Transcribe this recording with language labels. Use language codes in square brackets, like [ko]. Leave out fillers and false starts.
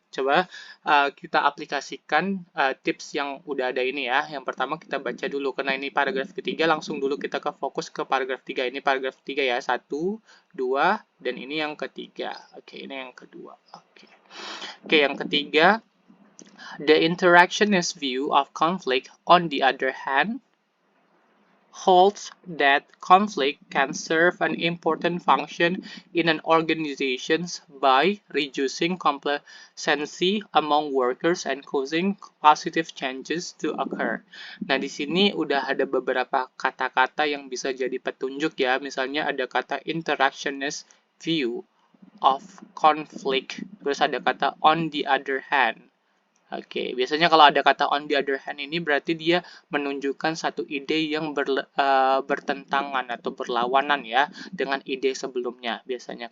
[id] Coba kita aplikasikan tips yang udah ada ini ya. Yang pertama kita baca dulu, karena ini paragraf ketiga, langsung dulu kita ke fokus ke paragraf 3. Ini paragraf 3 ya, 1, 2, dan ini yang ketiga. Oke, ini yang kedua. Oke. Oke, yang ketiga, [en] the interactionist view of conflict on the other hand holds that conflict can serve an important function in an organization by reducing complacency among workers and causing positive changes to occur. [id] Nah, di sini udah ada beberapa kata-kata yang bisa jadi petunjuk ya. Misalnya ada kata interactionist view of conflict, terus ada kata [en] on the other hand. [id] Oke, biasanya kalau ada kata [en] on the other hand [id] ini berarti dia menunjukkan satu ide yang bertentangan atau berlawanan ya dengan ide sebelumnya biasanya.